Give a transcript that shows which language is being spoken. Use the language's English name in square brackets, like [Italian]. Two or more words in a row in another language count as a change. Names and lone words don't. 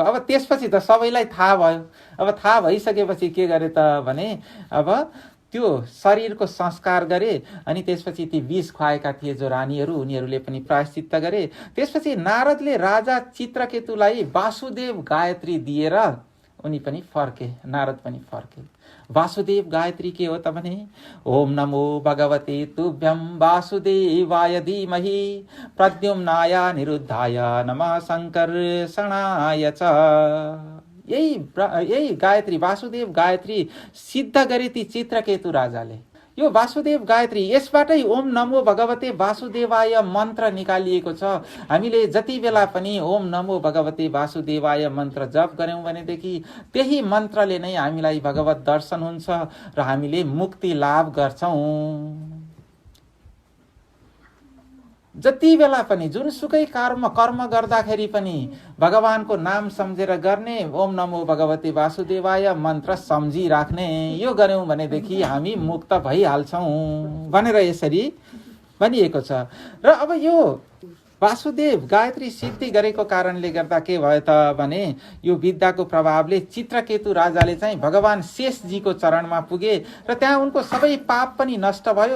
[Nepali] अब त्यसपछि त सबैलाई थाहा भयो। अब थाहा भइसकेपछि के गरे त भने अब त्यो शरीरको संस्कार गरे। अनि त्यसपछि ती विष खुवाएका थिए जो रानीहरू, उनीहरूले पनि प्रायश्चित्त गरे। त्यसपछि नारदले राजा चित्रकेतुलाई वासुदेव गायत्री दिएर उनी पनि फर्के, नारद पनि फर्के। वासुदेव गायत्री के हो त भने [Sanskrit] ओम नमो भगवते तुभ्यं वासुदेवाय धीमहि प्रद्युम्नाय निरुद्धाय नमः शङ्कर्षणाय च। [Nepali] यही गायत्री वासुदेव गायत्री सिद्ध गरे ती चित्रकेतु राजाले। यो वासुदेव गायत्री, यसबाटै [Sanskrit] ओम नमो भगवते वासुदेवाय [Nepali] मन्त्र निकालिएको छ। हामीले जति बेला पनि [Sanskrit] ओम नमो भगवते वासुदेवाय [Nepali] मन्त्र जप गर्यौं भनेदेखि त्यही मन्त्रले नै हामीलाई भगवत दर्शन हुन्छ र हामीले मुक्ति लाभ गर्छौं। जति बेला पनि जुनसुकै कर्म गर्दाखेरि पनि भगवानको नाम सम्झेर गर्ने, [Sanskrit] ओम नमो भगवते वासुदेवाय [Nepali] मन्त्र सम्झिराख्ने, यो गर्यौं भनेदेखि हामी मुक्त भइहाल्छौं भनेर यसरी भनिएको छ। र अब यो वासुदेव गायत्री सिद्धि गरेको कारणले गर्दा के भयो त भने यो विद्याको प्रभावले चित्रकेतु राजाले चाहिँ भगवान शेषजीको चरणमा पुगे र त्यहाँ उनको सबै पाप पनि नष्ट भयो।